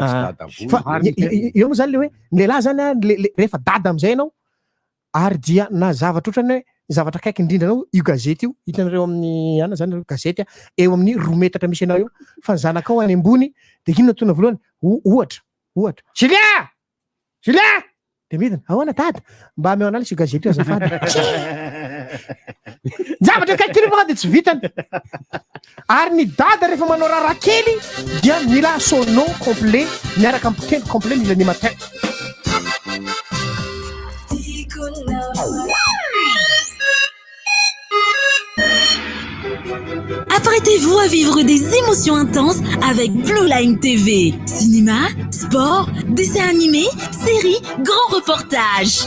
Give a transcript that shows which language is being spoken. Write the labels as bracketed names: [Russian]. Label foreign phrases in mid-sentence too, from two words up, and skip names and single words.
[Malagasy] Io moa zany le hoe ny lehilahy zany rehefa dada amin'izay ianao ary dia na zavatra ohatrany hoe zavatra akaiky indrindra anao io gazety io hitanareo amin'ny ana zany gazety eo amin'ny 2 metatra misy anao io fa ny zanakao any ambony dia inona tona voalohany ohatra Julien dia midina ahoana dada mba ameo analysy io gazety io azafady. Zavatra akaiky io dia tsy vitany. Ary ny dada rehefa manao raha kely dia mila [French] son nom complet [Malagasy] miaraka amin'ny teny complet mila animateur. [French] Apprêtez-vous à vivre des émotions intenses avec Blue Line TV. Cinéma, sport, dessins animés, séries, grands reportages.